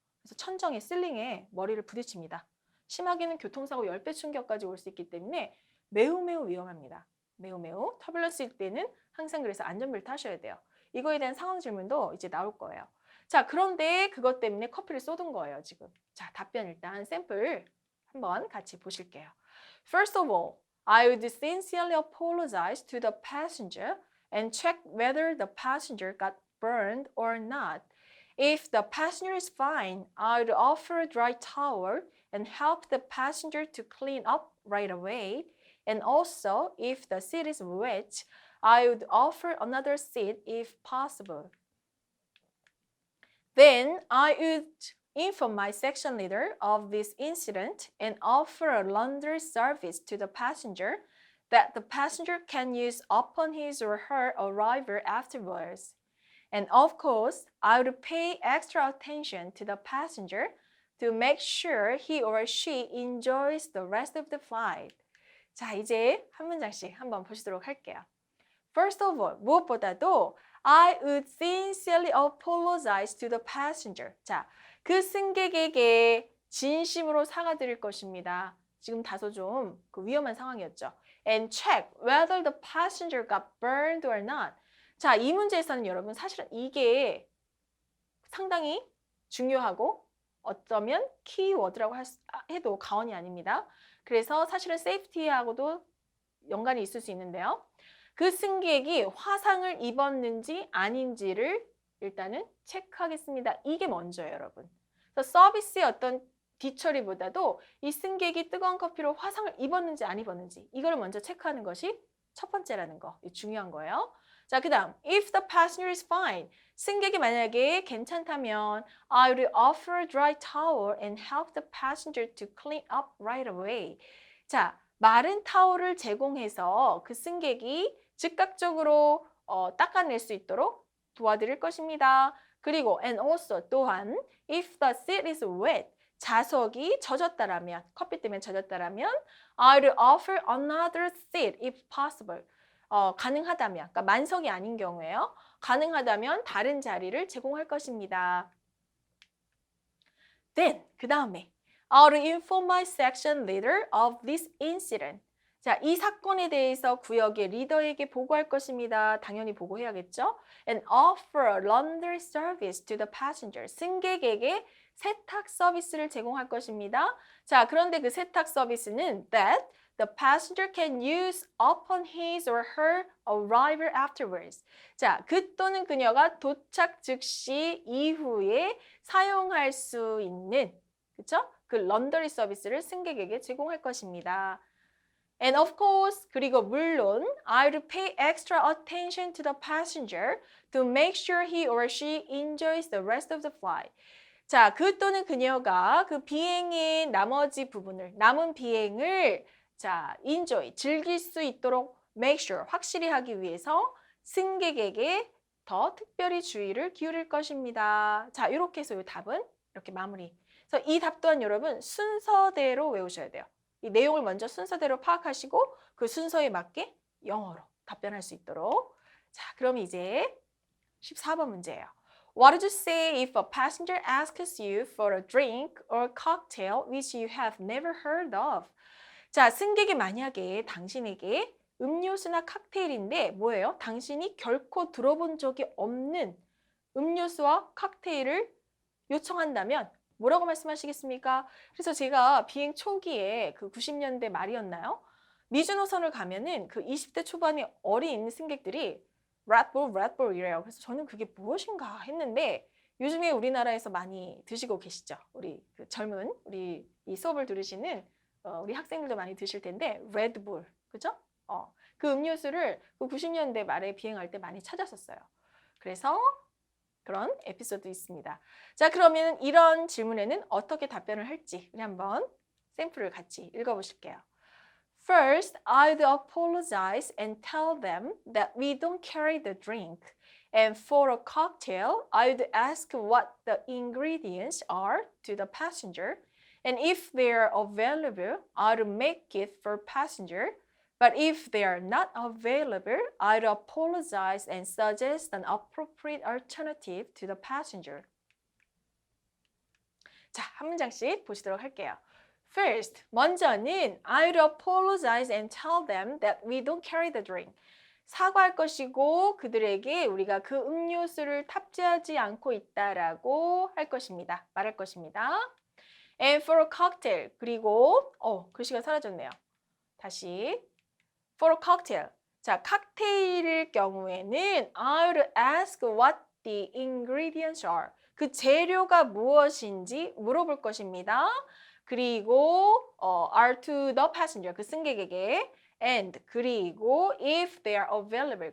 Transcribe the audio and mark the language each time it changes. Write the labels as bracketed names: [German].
[Korean] 그래서 천정에 실링에 머리를 부딪힙니다. 심하게는 교통사고 10배 충격까지 올 수 있기 때문에 매우 위험합니다. 매우 터뷸런스일 때는 항상 그래서 안전벨트 하셔야 돼요. 이거에 대한 상황 질문도 이제 나올 거예요. 자, 그런데 그것 때문에 커피를 쏟은 거예요, 지금. 자, 답변 일단 샘플 한번 같이 보실게요. [English] First of all, I would sincerely apologize to the passenger and check whether the passenger got burned or not. If the passenger is fine, I would offer a dry towel and help the passenger to clean up right away. And also, if the seat is wet, I would offer another seat if possible. Then I would inform my section leader of this incident and offer a laundry service to the passenger that the passenger can use upon his or her arrival afterwards. And of course, I would pay extra attention to the passenger to make sure he or she enjoys the rest of the flight. [Korean] 자, 이제 한 문장씩 한번 보시도록 할게요. [English] First of all, [Korean] 무엇보다도 [English] I would sincerely apologize to the passenger. [Korean] 자, 그 승객에게 진심으로 사과드릴 것입니다. 지금 다소 좀 위험한 상황이었죠. [English] And check whether the passenger got burned or not. [Korean] 자, 이 문제에서는 여러분 사실은 이게 상당히 중요하고 어쩌면 키워드라고 해도 과언이 아닙니다. 그래서 사실은 세이프티하고도 연관이 있을 수 있는데요. 그 승객이 화상을 입었는지 아닌지를 일단은 체크하겠습니다. 이게 먼저예요, 여러분. 그래서 서비스의 어떤 뒤처리보다도 이 승객이 뜨거운 커피로 화상을 입었는지 안 입었는지 이걸 먼저 체크하는 것이 첫 번째라는 거, 중요한 거예요. 자, 그 다음 [English] if the passenger is fine, [Korean] 승객이 만약에 괜찮다면 [English] I would offer a dry towel and help the passenger to clean up right away. [Korean] 자, 마른 타올을 제공해서 그 승객이 즉각적으로 닦아낼 수 있도록 도와드릴 것입니다. 그리고 [English] and also [Korean] 또한 [English] if the seat is wet, [Korean] 좌석이 젖었다라면, 커피 때문에 젖었다라면 [English] I'd offer another seat if possible. [Korean] 가능하다면, 그러니까 만석이 아닌 경우에요. 가능하다면 다른 자리를 제공할 것입니다. [English] Then, [Korean] 그 다음에 [English] I'll inform my section leader of this incident. [Korean] 자, 이 사건에 대해서 구역의 리더에게 보고할 것입니다. 당연히 보고해야겠죠? [English] And offer laundry service to the passenger. [Korean] 승객에게 세탁 서비스를 제공할 것입니다. 자, 그런데 그 세탁 서비스는 [English] that the passenger can use upon his or her arrival afterwards. [Korean] 자, 그 또는 그녀가 도착 즉시 이후에 사용할 수 있는, 그쵸? 그 런더리 서비스를 승객에게 제공할 것입니다. [English] And of course, [Korean] 그리고 물론 [English] I'll pay extra attention to the passenger to make sure he or she enjoys the rest of the flight. [Korean] 자, 그 또는 그녀가 그 비행의 나머지 부분을, 남은 비행을 자, [English] enjoy, [Korean] 즐길 수 있도록 [English] make sure, [Korean] 확실히 하기 위해서 승객에게 더 특별히 주의를 기울일 것입니다. 자, 이렇게 해서 이 답은 이렇게 마무리. 그래서 이 답 또한 여러분 순서대로 외우셔야 돼요. 이 내용을 먼저 순서대로 파악하시고 그 순서에 맞게 영어로 답변할 수 있도록. 자, 그럼 이제 14번 문제예요. [English] What did you say if a passenger asks you for a drink or cocktail which you have never heard of? [Korean] 자, 승객이 만약에 당신에게 음료수나 칵테일인데 뭐예요? 당신이 결코 들어본 적이 없는 음료수와 칵테일을 요청한다면 뭐라고 말씀하시겠습니까? 그래서 제가 비행 초기에 그 90년대 말이었나요? 미주노선을 가면은 그 20대 초반의 어린 승객들이 렛불 이래요. 그래서 저는 그게 무엇인가 했는데 요즘에 우리나라에서 많이 드시고 계시죠. 우리 그 젊은 우리 이 수업을 들으시는 우리 학생들도 많이 드실 텐데 레드불, 그죠? 그 음료수를 그 90년대 말에 비행할 때 많이 찾았었어요. 그래서 그런 에피소드 있습니다. 자, 그러면 이런 질문에는 어떻게 답변을 할지 우리 한번 샘플을 같이 읽어보실게요. [English] First, I'd apologize and tell them that we don't carry the drink. And for a cocktail, I'd ask what the ingredients are to the passenger. And if they're available, I'd make it for passenger. But if they are not available, I'd apologize and suggest an appropriate alternative to the passenger. [Korean] 자, 한 문장씩 보시도록 할게요. [English] First, [Korean] 먼저는 [English] I'd apologize and tell them that we don't carry the drink. [Korean] 사과할 것이고 그들에게 우리가 그 음료수를 탑재하지 않고 있다라고 할 것입니다. 말할 것입니다. [English] And for a cocktail. [Korean] 그리고 글씨가 사라졌네요. 다시. [English] For a cocktail. [Korean] 자, 칵테일일 경우에는 [English] I'll ask what the ingredients are. [Korean] 그 재료가 무엇인지 물어볼 것입니다. 그리고 [English] are to the passenger. [Korean] 그 승객에게. [English] And [Korean] 그리고 [English] if they are available.